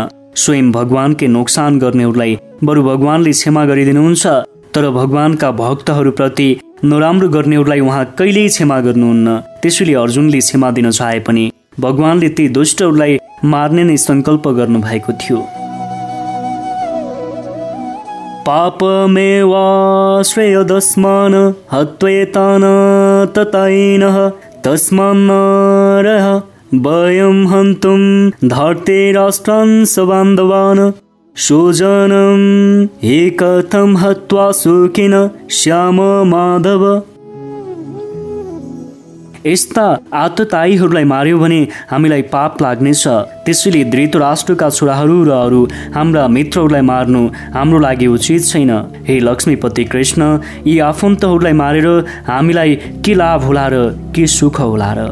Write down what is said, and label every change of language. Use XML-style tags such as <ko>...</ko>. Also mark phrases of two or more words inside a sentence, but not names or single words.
<ne>स्वयं भगवानकै नोक्सान गर्नेहरूलाई बरु भगवानले क्षमा गरिदिनुहुन्छ, तर भगवानका भक्तहरूप्रति नराम्रो गर्नेहरूलाई उहाँ कहिल्यै क्षमा गर्नुहुन्न। त्यसैले अर्जुनले क्षमा दिन चाहे पनि भगवानले ती दुष्टहरूलाई मार्ने नै सङ्कल्प गर्नुभएको थियो।</ne> <sa>पापमेव श्रेयदस्मान हत्वेतान ततैनः तस्मान्नरः वयं हन्तुं धर्तेराष्ट्रान् सबान्धवान् स्वजनं हि कथं हत्वा सुखिनः श्याम माधव।</sa> <ne>यस्ता आततायीहरूलाई मार्यो भने हामीलाई पाप लाग्नेछ। त्यसैले धृतराष्ट्रका छोराहरू र अरू हाम्रा मित्रहरूलाई मार्नु हाम्रो लागि उचित छैन। हे लक्ष्मीपति कृष्ण, यी आफन्तहरूलाई मारेर हामीलाई के लाभ होला र के सुख होला र।</ne>